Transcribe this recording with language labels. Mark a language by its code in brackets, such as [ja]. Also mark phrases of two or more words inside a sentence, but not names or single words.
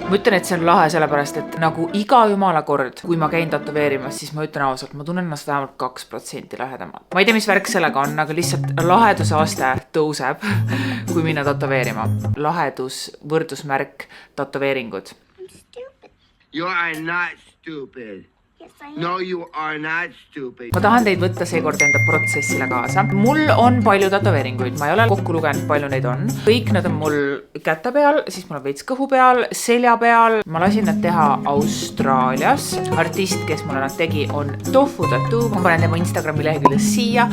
[et] Ma ütlen, et see on lahe sellepärast, et nagu iga jumala kord, kui ma käin tatoveerimas, siis ma ütlen ausalt, ma tunnen ennast vähemalt 2% lahedamalt. Ma ei tea, mis värk sellega on, aga lihtsalt laheduse aste tõuseb, kui minna tatoveerima. Lahedus, võrdusmärk, tatoveeringud. [en] You are not stupid. No, you are not stupid. [et] Ma tahan teid võtta seekord enda protsessile kaasa. Mul on palju tatoveeringuid, ma ei ole kokku lugenud, palju neid on. Kõik nad on mul käte peal, siis mul on veits kõhu peal, selja peal. Ma lasin nad teha Austraalias. Artist, kes mulle nad tegi, on Tofu Tattoo. Ma panen tema Instagrami lehekülje siia.